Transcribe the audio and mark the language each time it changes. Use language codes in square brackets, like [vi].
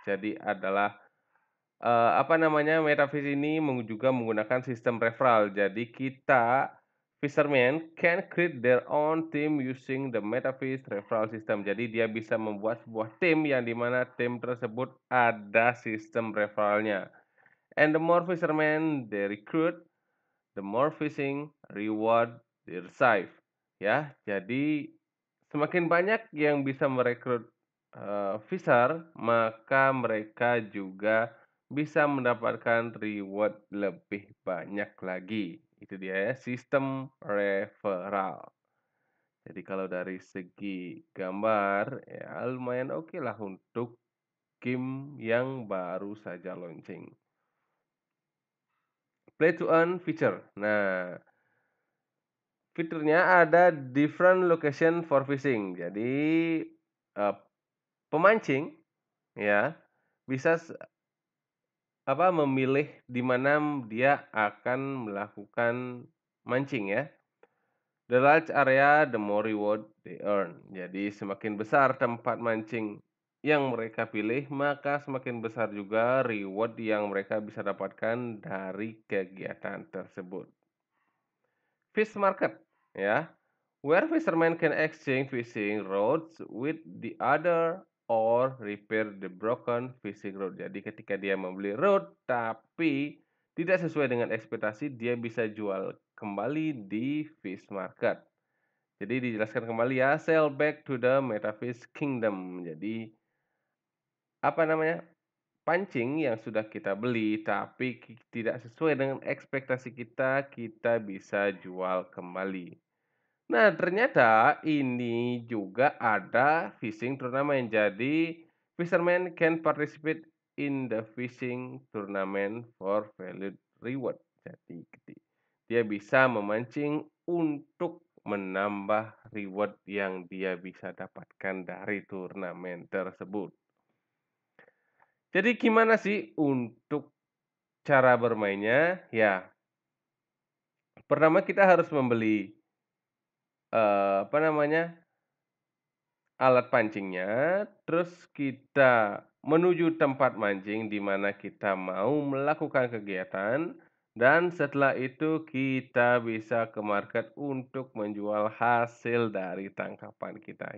[id] Jadi adalah apa namanya, Metafish ini juga menggunakan sistem referral. Jadi kita [en] fisherman can create their own team using the Metafish referral system. [id] Jadi dia bisa membuat sebuah tim yang dimana tim tersebut ada sistem referralnya. [en] And the more fishermen they recruit, the more fishing reward they receive. [id] Ya, jadi semakin banyak yang bisa merekrut fisher, maka mereka juga bisa mendapatkan reward lebih banyak lagi. Itu dia ya, sistem referral. Jadi kalau dari segi gambar, ya lumayan oke lah untuk game yang baru saja launching. [en] Play to earn feature. [id] Nah, fiturnya ada [en] different location for fishing. [id] Jadi, pemancing ya, bisa memilih di mana dia akan melakukan mancing ya. [en] The large area, the more reward they earn. [id] Jadi semakin besar tempat mancing yang mereka pilih, maka semakin besar juga reward yang mereka bisa dapatkan dari kegiatan tersebut. [en] Fish market ya, where fishermen can exchange fishing rods with the other or repair the broken fishing rod. [id] Jadi ketika dia membeli rod tapi tidak sesuai dengan ekspektasi, dia bisa jual kembali di fish market. Jadi dijelaskan kembali ya, [en] sell back to the Metafish Kingdom. [id] Jadi apa namanya? Pancing yang sudah kita beli tapi tidak sesuai dengan ekspektasi kita, kita bisa jual kembali. Nah, ternyata ini juga ada fishing tournament. [en] Jadi, fisherman can participate in the fishing tournament for valued reward. [id] Jadi, dia bisa memancing untuk menambah reward yang dia bisa dapatkan dari turnamen tersebut. Jadi, gimana sih untuk cara bermainnya? Ya, pertama kita harus membeli apa namanya, alat pancingnya, terus kita menuju tempat mancing di mana kita mau melakukan kegiatan, dan setelah itu kita bisa ke market untuk menjual hasil dari tangkapan kita.